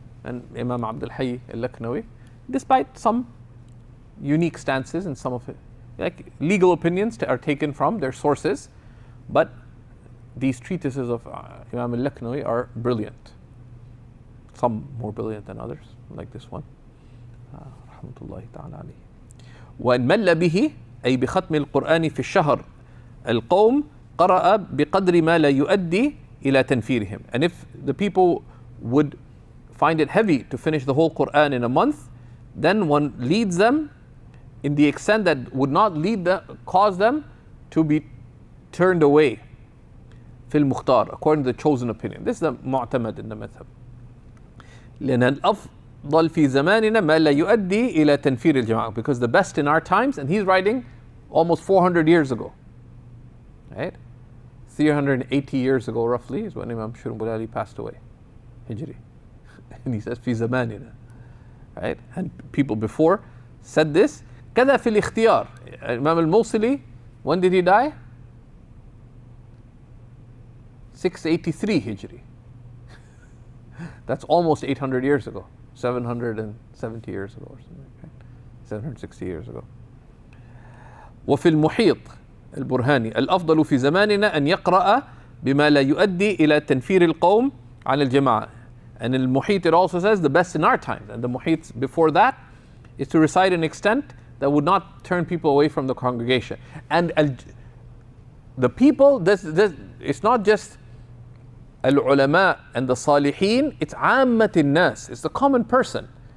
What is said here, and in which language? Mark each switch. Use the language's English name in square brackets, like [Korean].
[English] And Imam Abdul Hayy al-Laknawi, despite some unique stances and some of it, like legal opinions are taken from their sources, but these treatises of Imam al-Laknawi are brilliant. Some more brilliant than others, like this one. Rahmatullahi ta'ala alayhi. [Arabic] وَإِنْ مَلَّ بِهِ أي بختم القرآن في الشهر القوم قرأ بقدر ما لا يؤدي إلى تنفيرهم. [English] And if the people would find it heavy to finish the whole Quran in a month, then one leads them in the extent that would not cause them to be turned away. [Arabic] في المختار, [English] according to the chosen opinion. This is the mu'tamad in the madhab. [Arabic] لأن الأفضل في زماننا ما لا يؤدي إلى تنفير الجماعة, [English] because the best in our times, and he's writing almost 400 years ago, right? 380 years ago roughly is when Imam Shurmbulali passed away, Hijri. And he says [Arabic] في زماننا, [English] right? And people before said this. [Arabic] كذا في الاختيار. [English] Imam al-Mawsili, when did he die? 683 Hijri. That's almost 800 years ago, 770 years ago or something, right? 760 years ago. [Arabic] وفي المحيط البرهاني الأفضل في زماننا أن يقرأ بما لا يؤدي إلى تنفير القوم عن الجماعة. [English] And in المحيط it also says the best in our times, and the محيط before that is to recite an extent that would not turn people away from the congregation. And the people, it's not just al-ulama and the salihin, it's [Arabic] عامة الناس, [English] it's the common person.